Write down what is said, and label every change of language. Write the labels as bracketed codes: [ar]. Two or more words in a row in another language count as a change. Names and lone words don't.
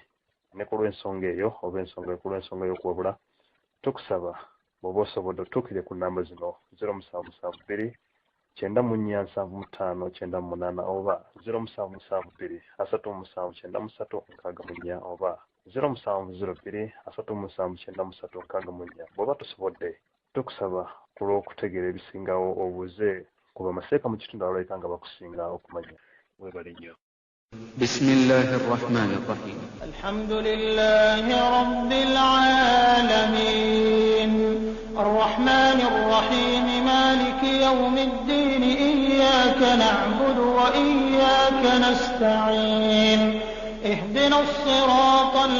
[lg] Ne ku lw'ensonga eyo oba ku lw'ensonga y'okwebula tukusaba bw'oba osobodde otuukire ku nnamba zino 0772 9475998 oba 0772 37936 oba 0702 37936 bw'oba tosobodde tukusaba ku lw'okutegeera ebisingawo obuuze ku bamaseeka mu kitundu abalabika nga bakusinga okumanya. Webale nnyo. [ar] بسم الله الرحمن الرحيم الحمد لله رب العالمين الرحمن الرحيم مالك يوم الدين إياك نعبد وإياك نستعين اهدنا الصراط